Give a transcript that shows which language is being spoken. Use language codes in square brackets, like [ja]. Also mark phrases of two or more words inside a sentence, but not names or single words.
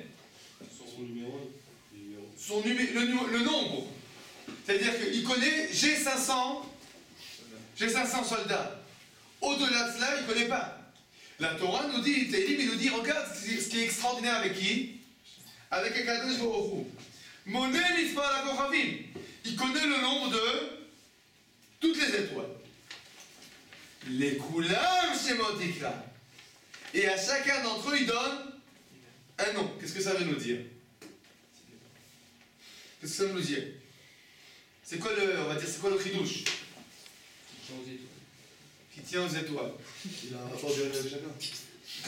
[fr] Son numéro. Le nombre. C'est-à-dire qu'il connaît j'ai 500 soldats. Au-delà de cela, il ne connaît pas. La Torah nous dit, Tehillim, il nous dit, regarde ce qui est extraordinaire avec qui? Avec Akadosh Baruch Hu. [he] מונה מספר לכוכבים. [fr] Il connaît le nombre de toutes les étoiles. [he] לכולם שמות יקרא. [fr] Et à chacun d'entre eux, il donne un nom. Qu'est-ce que ça veut nous dire? Qu'est-ce que ça veut nous dire? C'est quoi le chidouche? Qui tient aux étoiles. Il a un rapport direct avec chacun.